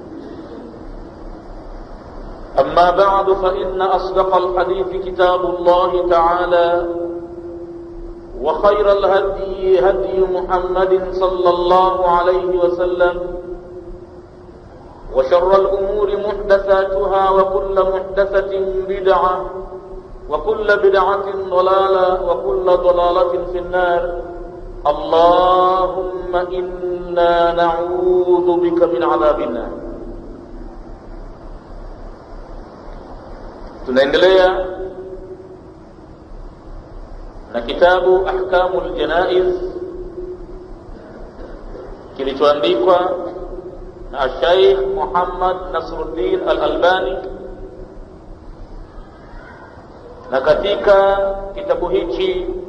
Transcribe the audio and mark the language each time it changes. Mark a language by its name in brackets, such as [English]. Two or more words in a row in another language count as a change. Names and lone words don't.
[Arabic] أما بعد فإن أصدق الحديث كتاب الله تعالى وخير الهدي هدي محمد صلى الله عليه وسلم وشر الأمور محدثاتها وكل محدثة بدعة وكل بدعة ضلالة وكل ضلالة في النار. اللهم إنا نعوذ بك من عذاب النار. [Swahili] Tunaendelea na kitabu Ahkamul Janaiz kilichoandikwa na Sheikh Muhammad Nasruddin Al-Albani, na katika kitabu hichi